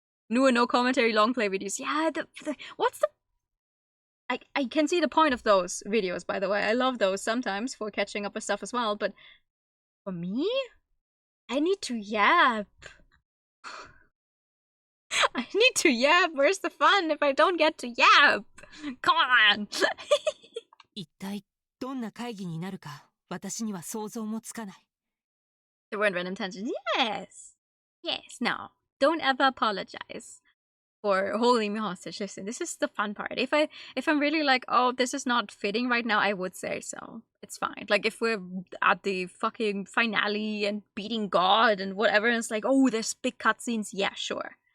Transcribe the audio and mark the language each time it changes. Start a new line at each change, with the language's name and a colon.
English: New and no commentary long play videos. Yeah, what's the... I can see the point of those videos, by the way. I love those sometimes for catching up with stuff as well, but for me? I need to yap. I need to yap. Where's the fun if I don't get to yap? Come on!
Japanese: 一体どどんな会議になるか私には想像もつかない。
English: There weren't random tensions. Yes. Yes. No. Don't ever apologize for holding me hostage. Listen, this is the fun part. If I'm really like, oh, this is not fitting right now, I would say so. It's fine. Like if we're at the fucking finale and beating God and whatever, and it's like, oh, there's big cutscenes. Yeah, sure.